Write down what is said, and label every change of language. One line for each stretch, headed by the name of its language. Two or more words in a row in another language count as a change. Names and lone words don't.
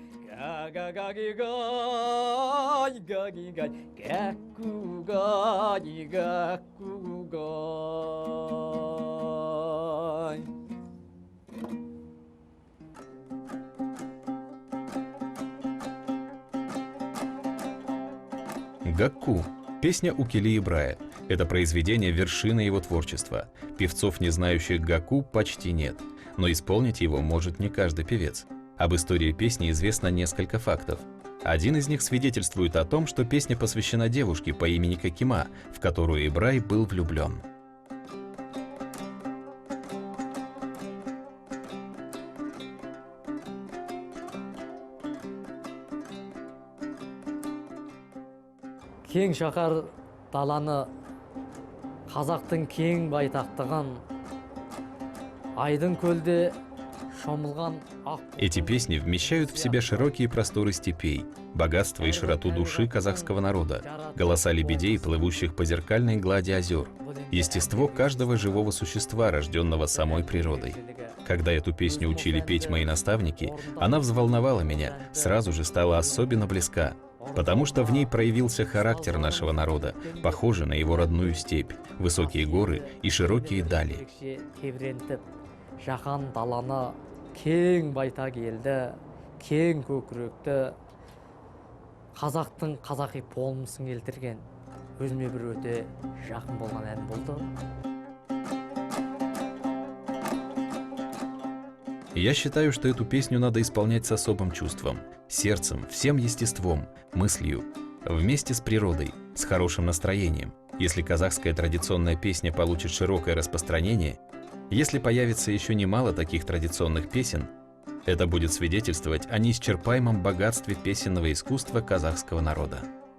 Russian: Га-га-га-гигай, га-гигай, гәккүгәй, гәккүгәй. «Гакку» – песня Укели Ибрая. Это произведение – вершина его творчества. Певцов, не знающих гакку, почти нет. Но исполнить его может не каждый певец. Об истории песни известно несколько фактов. Один из них свидетельствует о том, что песня посвящена девушке по имени Кокима, в которую Ибрай был влюблен.
Kazakh: Кең шаһар даланы, қазақтың кең байтақтығын, айдын көлде шомылған ақ.
Russian: Эти песни вмещают в себя широкие просторы степей, богатство и широту души казахского народа, голоса лебедей, плывущих по зеркальной глади озер, естество каждого живого существа, рожденного самой природой. Когда эту песню учили петь мои наставники, она взволновала меня, сразу же стала особенно близка, потому что в ней проявился характер нашего народа, похожий на его родную степь, высокие горы и широкие дали.
Kazakh: Жаһан даланы, кең байтақ елді, кең көкіректі, қазақтың қазақи болмысын келтірген өзіме бір өте жақын болған ән болды.
Russian: Я считаю, что эту песню надо исполнять с особым чувством, сердцем, всем естеством, мыслью, вместе с природой, с хорошим настроением. Если казахская традиционная песня получит широкое распространение, если появится еще немало таких традиционных песен, это будет свидетельствовать о неисчерпаемом богатстве песенного искусства казахского народа.